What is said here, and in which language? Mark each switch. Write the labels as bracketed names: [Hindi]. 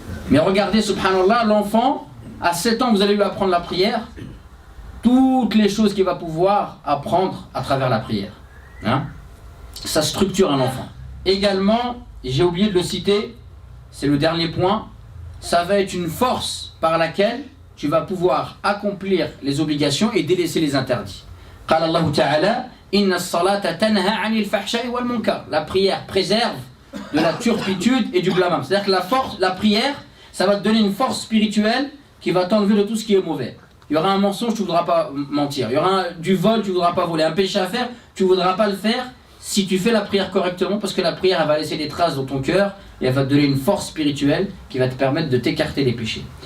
[French] Mais regardez, subhanallah, l'enfant, à 7 ans, vous allez lui apprendre la prière, toutes les choses qu'il va pouvoir apprendre à travers la prière. Hein? Ça structure un enfant. Également, j'ai oublié de le citer, c'est le dernier point, ça va être une force par laquelle tu vas pouvoir accomplir les obligations et délaisser les interdits. [Arabic] قال الله تعالى إن الصلاة تنهى عن الفحشاء والمنكر. [French] La prière préserve de la turpitude et du blâme. C'est-à-dire que la prière, ça va te donner une force spirituelle qui va t'enlever de tout ce qui est mauvais. Il y aura un mensonge, tu ne voudras pas mentir. Il y aura du vol, tu ne voudras pas voler. Un péché à faire, tu ne voudras pas le faire si tu fais la prière correctement, parce que la prière, elle va laisser des traces dans ton cœur et elle va te donner une force spirituelle qui va te permettre de t'écarter des péchés.